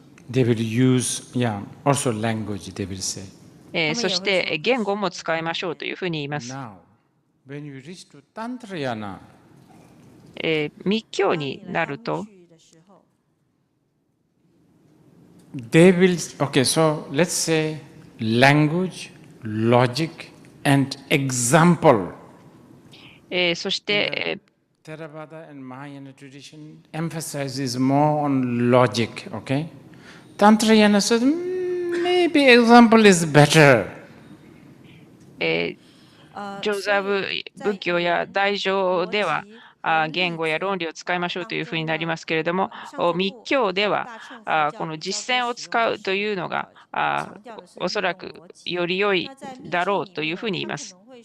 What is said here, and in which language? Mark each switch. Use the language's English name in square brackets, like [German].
[English] They will use, yeah, also language, they will say. [Japanese] そして言語も使いましょうというふうに言います。 [English] Now, when you reach to Tantrayana, [Japanese] 密教になると、 [English] they will, okay, so let's say language, logic, and example. [Japanese] そして、 [English] Theravada and Mahayana tradition emphasizes more on logic, okay? Tantrayana says, maybe example is better. [Japanese] 上座部仏教や大乗では、言語や論理を使いましょうというふうになりますけれども、密教ではこの実践を使うというのがおそらくより良いだろうというふうに言います。